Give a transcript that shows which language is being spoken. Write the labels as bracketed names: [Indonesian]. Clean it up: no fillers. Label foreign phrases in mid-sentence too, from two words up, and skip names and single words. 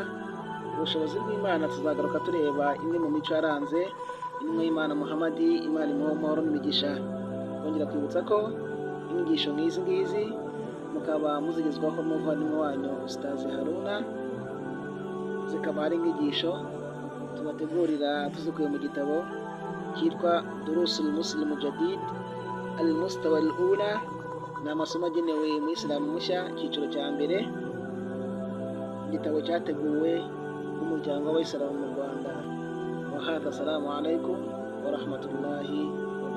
[Kinyarwanda] Ubushobozi bw'Imana tuzagaruka tureba imwe mu mico yaranze intumwa y'Imana Muhammad Imana Muhammad n'imigisha. Kongera kwibutsa ko inyigisho nk'izi ngizi mukaba muzigezwaho n'umuvandimwe wanyu Ustaz Haruna, zikaba ari inyigisho tubategurira tuzikuye mu gitabo cyitwa Durusul Muslim Jadid al-Mustawa al-Ula. Ni amasomo agenewe mu Islam mushya cyiciro cya mbere. Igitabo cyateguwe n'umuryango w'Abayisilamu mu Rwanda. [Arabic] وهذا، السلام عليكم ورحمة الله